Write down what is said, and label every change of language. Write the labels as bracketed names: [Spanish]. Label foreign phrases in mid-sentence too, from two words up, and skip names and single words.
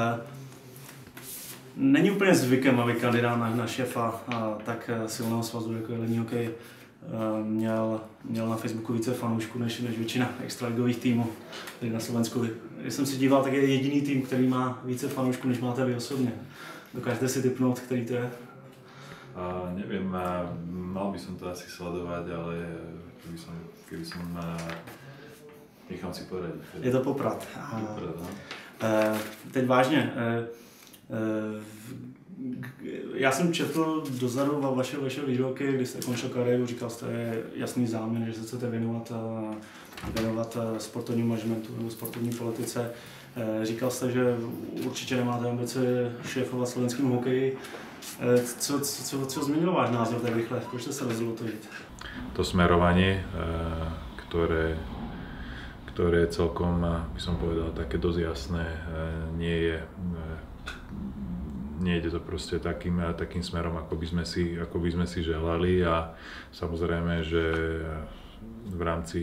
[Czech] Není úplně zvykem, aby kandidát na šéfa tak silného svazu, jako je lední hokej, měl na Facebooku více fanoušků než většina extraligových týmů tady na Slovensku. Když jsem si díval, tak je jediný tým, který má více fanoušků, než máte vy osobně. Dokážete si tipnout, který to je? [Slovak] Neviem, mal by som to asi sledovať, ale keby som nechám si poradiť. [Czech] Je to Poprad. Poprad, no. Teď vážně. Já jsem četl dozadu vašeho výroky, když jste končil kariéru, říkal jste jasný záměr, že se chcete věnovat sportovnímu managementu nebo sportovní politice. Říkal jste, že určitě nemáte ambice šéfovat slovenskému hokeji. Co změnilo váš názor tak rychle? Proč jste se rozhodl to jít? [Slovak] To smerovanie, ktoré je celkom, by som povedal, také dosť jasné, nie ide to proste takým smerom, ako by sme si želali, a samozrejme, že v rámci